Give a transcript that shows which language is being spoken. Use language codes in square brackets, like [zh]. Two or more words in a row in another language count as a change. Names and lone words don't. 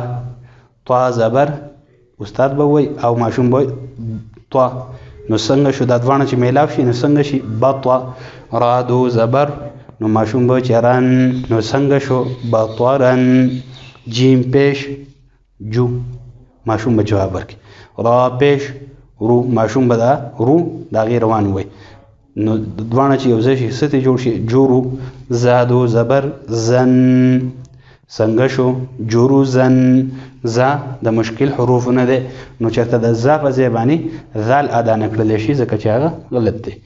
[ps] طا زبر استاد به ووایي او ماشوم به طا. نو څنګه شو دا دواړه چې میلاو شي نو څنګه شي بطا. را دو زبر نو ماشوم به چې رن نو څنګه شو بطرن. جیم پیش جو ماشوم به جواب ورکړي. را پیش رو ماشوم به دا رو دا غیر روان وي. نو دواړه چې یو ځای شي څه ته جوړ شي جورو. زادو زبر زن څنګه شو جورو زن. زا د مشکل حروف نه ده نو چېرته د زا په ځای باندې ذال ادا نه کړلی شي ځکه چې هغه غلط دی.